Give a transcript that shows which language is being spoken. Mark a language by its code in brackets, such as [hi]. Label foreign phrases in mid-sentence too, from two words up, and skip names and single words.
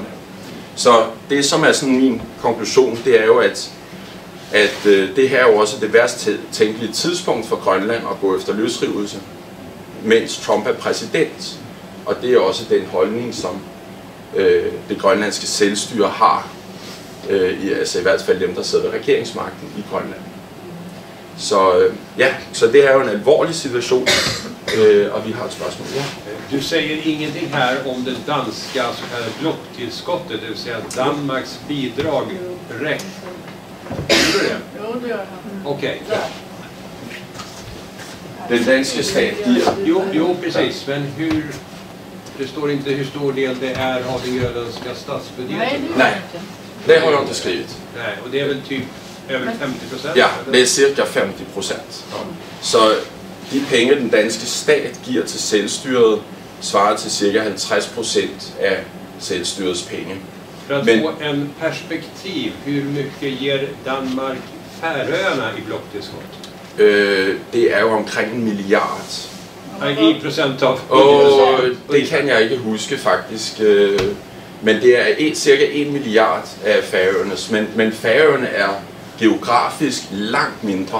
[da] Så det, som er sådan min konklusion, det er jo, at det her er jo også det værst tænkelige tidspunkt for Grønland at gå efter løsrivelse, mens Trump er præsident. Og det er også den holdning, som det grønlandske selvstyre har, altså i hvert fald dem, der sidder ved regeringsmagten i Grønland. Så det er jo en alvorlig situation, og vi har et spørgsmål. Ja. [sv] Du säger ingenting här om det danska så kallade blocktillskottet, det vill säga Danmarks bidrag räcker. Gjorde du det? Jo, det gör jag. Okej. [da] Den danske stat giver... [sv] Jo, precis. Men det står inte hur stor del det är av den grönländska statsbudgeten. Nej, det har jag inte skrivit. Nej, och det är väl typ över 50%? Ja, det är cirka 50%. [da] Så de penge, den danske stat giver til selvstyret, svarer til cirka 50% af selvstyrets penge. [sv] För att få en perspektiv, hur mycket ger Danmark Färöarna i blocktillskott? [da] Det er jo omkring 1 milliard. [sv] I procent av [da] det kan jeg ikke huske faktisk. Men det er cirka 1 milliard af Færøernes. Men Færøerne er geografisk langt mindre.